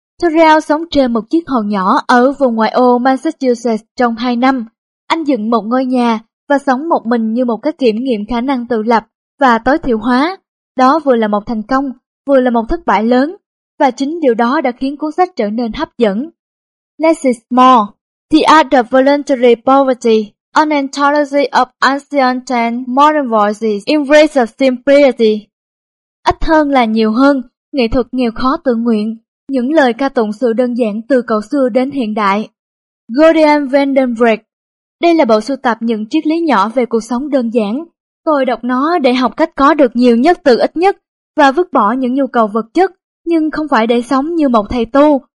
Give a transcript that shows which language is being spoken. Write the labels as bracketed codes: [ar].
[vi] Thoreau sống trên một chiếc hòn nhỏ ở vùng ngoại ô Massachusetts trong 2 năm. Anh dựng một ngôi nhà và sống một mình như một cách kiểm nghiệm khả năng tự lập và tối thiểu hóa. Đó vừa là một thành công, vừa là một thất bại lớn, và chính điều đó đã khiến cuốn sách trở nên hấp dẫn. [en] Less is More, The Art of Voluntary Poverty, An Anthology of Ancient and Modern Voices in Race of Simplicity. [vi] Ít hơn là nhiều hơn, nghệ thuật nghèo khó tự nguyện, những lời ca tụng sự đơn giản từ cổ xưa đến hiện đại. Gordian Van Den Breek. Đây là bộ sưu tập những triết lý nhỏ về cuộc sống đơn giản. Tôi đọc nó để học cách có được nhiều nhất từ ít nhất và vứt bỏ những nhu cầu vật chất, nhưng không phải để sống như một thầy tu.